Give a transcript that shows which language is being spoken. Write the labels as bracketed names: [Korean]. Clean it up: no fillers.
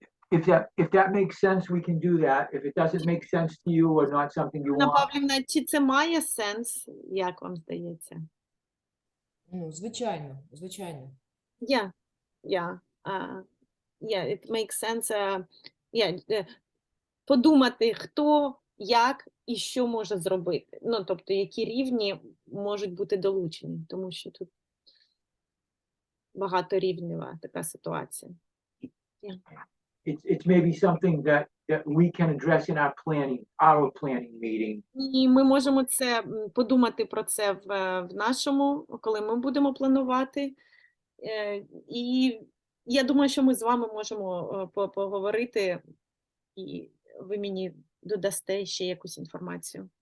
[English] If that makes sense, we can do that. If it doesn't make sense to you or not something you [Ukrainian] Анна [English] want. [Ukrainian] Павлівна, чи це має сенс, як вам здається? Ну, звичайно, звичайно. [English] Yeah, it makes sense. [Ukrainian] Подумати, хто, як і що може зробити. Ну, тобто, які рівні можуть бути долучені, тому що тут багаторівнева така ситуація. [English] It's maybe something that we can address in our planning meeting. [Ukrainian] І ми можемо подумати про це в нашому, коли ми будемо планувати. І я думаю, що ми з вами можемо поговорити, і ви мені додасте ще якусь інформацію.